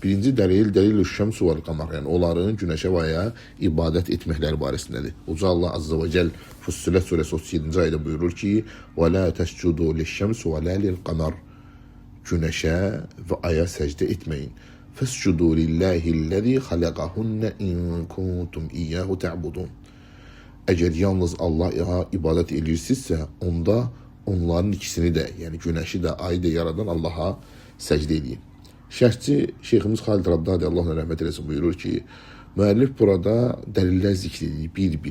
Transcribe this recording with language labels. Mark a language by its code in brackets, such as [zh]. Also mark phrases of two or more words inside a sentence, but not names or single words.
[az] Birinci dəlil [ar] الشمس والقمر, [az] yəni onların günəşə və ya ibadət etməkləri barəsindədir. Uca Allah [ar] عز وجل [az] Fussilet surəsi 37-ci ayədə buyurur ki: [ar] "وَلَا تَسْجُدُوا لِلشَّمْسِ وَلَا لِلْقَمَرِ." [az] Günəşə və aya səcdə etməyin. [ar] "فَاسْجُدُوا لِلَّهِ الَّذِي خَلَقَهُنَّ إِنْ كُنْتُمْ إِيَّاهُ تَعْبُدُونَ." [az] Əgər yalnız Allah'a ibadət edirsinizsə, onda onların ikisini də, yəni günəşi də, ayı da yaradan Allah'a səcdə edin. Şərhçi Şeyximiz Xalid Rabdadi, Allah ona rəhmət eləsin, buyurur ki, müəllif burada dəlillər zikr edir, bir-bir.